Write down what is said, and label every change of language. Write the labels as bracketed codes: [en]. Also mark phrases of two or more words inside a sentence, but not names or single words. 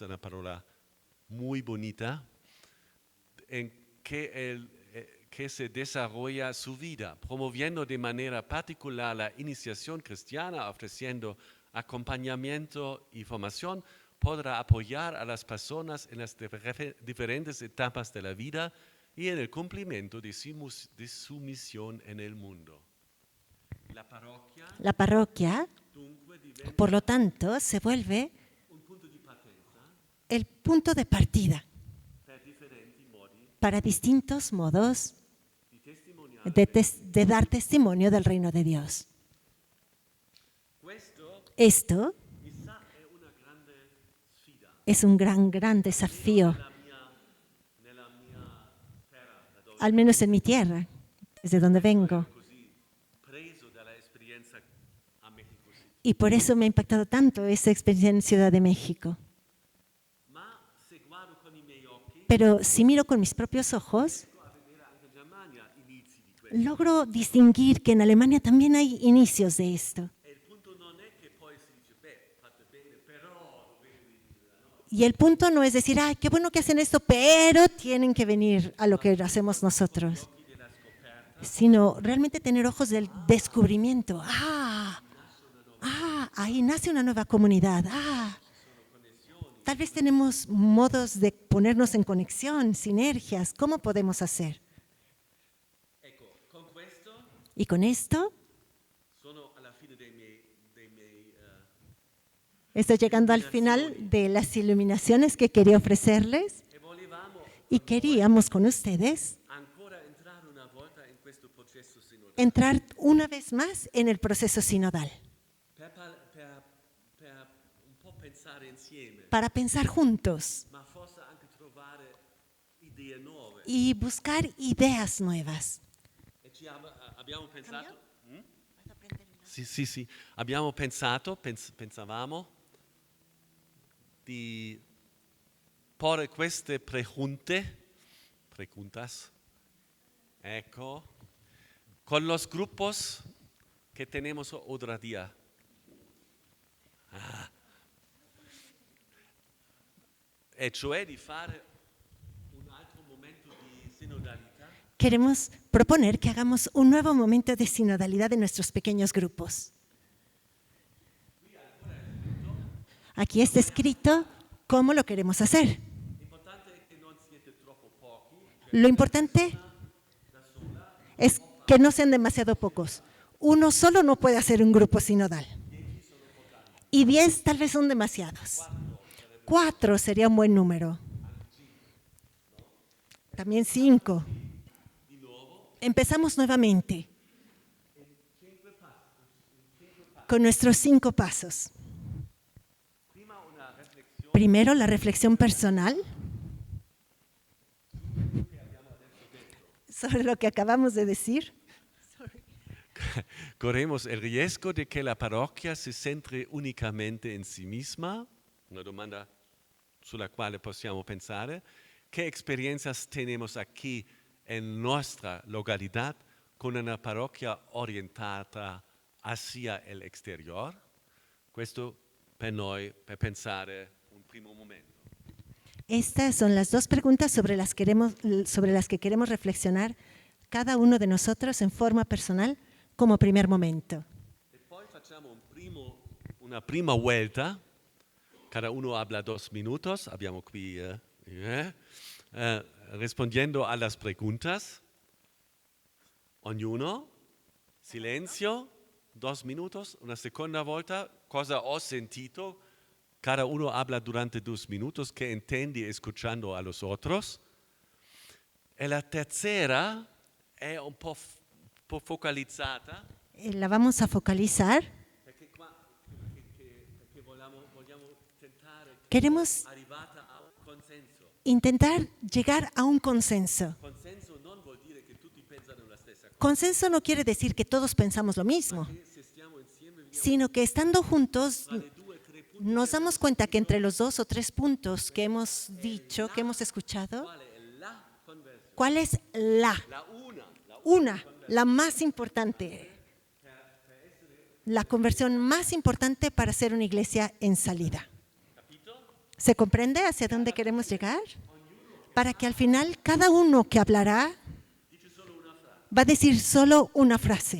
[es] una palabra muy bonita, en que se desarrolla su vida, promoviendo de manera particular la iniciación cristiana, ofreciendo acompañamiento y formación, podrá apoyar a las personas en las diferentes etapas de la vida y en el cumplimiento de su misión en el mundo. La parroquia, [it] Dunque diventa [es] por lo tanto, se vuelve [it] un punto di partenza [es] el punto de partida [it] per differenti modi [es] para distintos modos [it] di testimoniare. [es] de dar testimonio del reino de Dios. [it] Questo [es] Esto [it] chissà è una grande sfida [es] es un gran desafío, [it] nella mia terra, da dove [es] al menos en mi tierra, desde donde vengo. [it] così preso dalla esperienza a Mexico City. [es] Y por eso me ha impactado tanto esa experiencia en Ciudad de México. [it] Ma se guardo con i miei occhi, [es] Pero si miro con mis propios ojos, [it] riesco a vedere anche in Germania inizi di questo. [es] logro distinguir que en Alemania también hay inicios de esto. [it] E il punto non è che poi si dice, beh, fate bene, però dovete dire no. [es] Y el punto no es decir, ay, qué bueno que hacen esto, pero tienen que venir a lo que hacemos nosotros, sino realmente tener ojos del descubrimiento. Ahí nace una nueva comunidad. Tal vez tenemos modos de ponernos en conexión, sinergias. ¿Cómo podemos hacer? [it] Ecco, con questo [es] Y con esto [it] sono alla fine dei miei [es] estoy llegando al final de las iluminaciones que quería ofrecerles [it] e volevamo [es] y queríamos con ustedes [it] ancora entrare una volta in questo processo sinodale [es] entrar una vez más en el proceso sinodal [it] per un po' pensare insieme, [es] para pensar juntos [it] ma forse anche trovare idee nuove. [es] y buscar ideas nuevas. [it] E abbiamo pensato? Sì. Abbiamo pensavamo di porre queste [es] preguntas, ecco, con los grupos que tenemos otro día. [it] E cioè di fare un altro momento di sinodalità [es] Queremos proponer que hagamos un nuevo momento de sinodalidad en nuestros pequeños grupos. Aquí está escrito cómo lo queremos hacer. L'importante è che non siete troppo pochi, Lo importante es que no sean demasiado pocos. Uno solo no puede hacer un grupo sinodal. Y 10 tal vez son demasiados. 4 sería un buen número. También 5. Empezamos nuevamente con nuestros 5 pasos. Primero, la reflexión personal sobre lo que acabamos de decir. corremos el riesgo de que la parroquia se centre unicamente en sí misma, [it] una domanda sulla quale possiamo pensare, che esperienze [es] tenemos aquí en nuestra localidad con una parroquia orientata hacia el exterior? [it] Questo per noi, per pensare un primo momento. [es] Estas son las 2 preguntas sobre las que queremos reflexionar cada uno de nosotros en forma personal como primer momento. [it] E poi facciamo una prima [es] vuelta, cada uno habla 2 minutos, [it] abbiamo qui [es] rispondiendo a las preguntas, [it] ognuno, silenzio, 2 minutos, una seconda volta, cosa ho sentito, [es] cada uno habla durante 2 minutos, que intendi escuchando a los otros, [it] e la [es] tercera [it] è un po' focalizzata, [es] La vamos a focalizar. [it] perché vogliamo tentare [es] Queremos [it] arrivata a un consenso. [es] intentar llegar a un consenso. [it] Consenso non vuol dire che tutti pensano la stessa cosa. [es] Consenso no quiere decir que todos pensamos lo mismo, [it] Se stiamo insieme vediamo [es] sino que estando juntos [it] quali 2 o 3 punti, [es] nos damos cuenta que entre los 2 o 3 puntos que hemos dicho, que hemos escuchado, [it] quale è la conversione. [es] ¿cuál es la la más importante? La conversión más importante para ser una iglesia en salida. ¿Se comprende hacia dónde queremos llegar? Para que al final cada uno que hablará va a decir solo una frase.